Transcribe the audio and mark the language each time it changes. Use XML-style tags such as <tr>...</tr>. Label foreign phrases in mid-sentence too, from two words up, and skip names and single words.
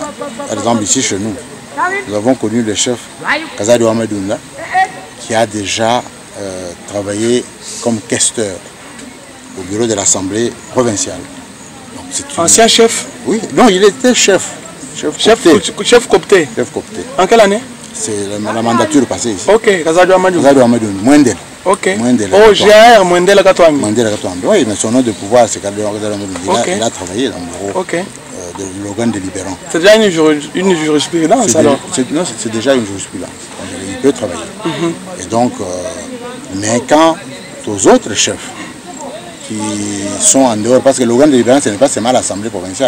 <fr>Par exemple, ici chez nous, nous avons connu le chef Kazadi Ouamadounda qui a déjà travaillé comme questeur au bureau de l'Assemblée provinciale. Ancien chef? Oui, non, il était chef. Chef coopté. Chef coopté. En quelle année? C'est la mandature passée ici. Ok, Kazadi Ouamadounda. Kazadi Ouamadounda, Mwendel. Ok. Oh, GR, Mwendel Katouambi. Mwendel Katouambi. Oui, mais son nom de pouvoir, c'est Kazadi Ouamadounda. Il a travaillé dans le bureau de l'organe délibérant. C'est déjà une jurisprudence alors? Non, c'est déjà une jurisprudence. Il peut travailler. Et donc, mais quand aux autres chefs qui sont en dehors, parce que l'organe délibérant, ce n'est pas seulement l'Assemblée provinciale.</fr>